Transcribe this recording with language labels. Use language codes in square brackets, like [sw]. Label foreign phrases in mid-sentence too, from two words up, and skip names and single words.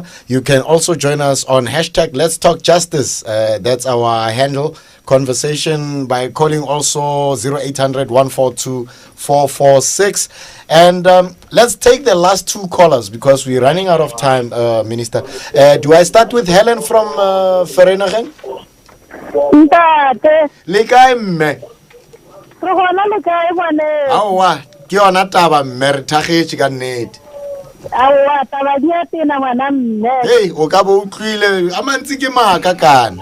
[en] You can also join us on hashtag Let's Talk Justice. That's our handle. Conversation by calling also 0800 142 446. And let's take the last 2 callers because we're running out of time, Minister. Do I start with Helen from Vereeniging? [st] Ntate. Le kae mme? Re gona le kae bone? Aowa, ke yona taba mme re thagetse ka nnete. Aowa, taba di a tena bana mme. Hey, o ka bo utlwile a mantsi ke maaka kana.